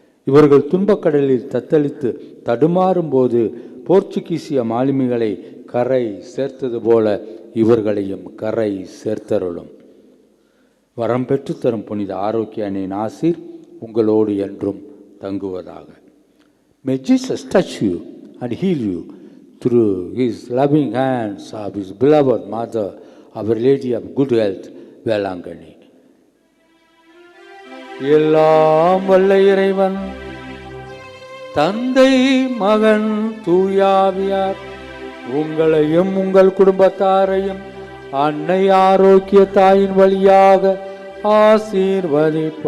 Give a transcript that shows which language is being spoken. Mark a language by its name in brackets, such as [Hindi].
[Tamil] இவர்கள் துன்பக்கடலில் தத்தளித்து தடுமாறும் போது போர்ச்சுகீசிய மாலுமிகளை கரை சேர்த்தது போல இவர்களையும் கரை சேர்த்தருளும். வரம் பெற்று தரும் புனித ஆரோக்கிய அன்னை நாசிர் உங்களோடு என்றும் தங்குவதாக. [English] May Jesus touch you and heal you through his loving hands of his beloved mother, Our Lady of Good Health, Velankanni. [Tamil] எல்லாம் வல்ல இறைவன் தந்தை, மகன், தூயாவியார் உங்களையும் உங்கள் குடும்பத்தாரையும் அன்னை ஆரோக்கிய தாயின் வழியாக ஆசீர்வதிப்பாராக.